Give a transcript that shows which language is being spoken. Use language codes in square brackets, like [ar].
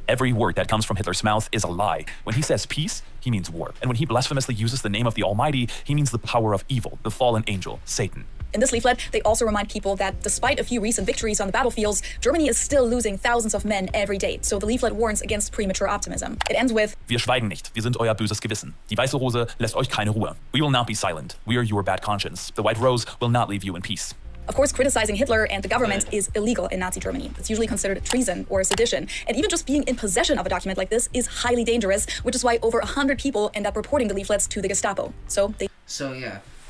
[en] Every word that comes from Hitler's mouth is a lie. When he says peace, he means war. And when he blasphemously uses the name of the Almighty, he means the power of evil, the fallen angel, Satan. In this leaflet, they also remind people that despite a few recent victories on the battlefields, Germany is still losing thousands of men every day. So the leaflet warns against premature optimism. It ends with, [de] Wir schweigen nicht. Wir sind euer böses Gewissen. Die weiße Rose lässt euch keine Ruhe. [en] We will not be silent. We are your bad conscience. The white rose will not leave you in peace. Of course, criticizing Hitler and the government is illegal in Nazi Germany. It's usually considered treason or sedition. And even just being in possession of a document like this is highly dangerous, which is why over 100 people end up reporting the leaflets to the Gestapo. So yeah.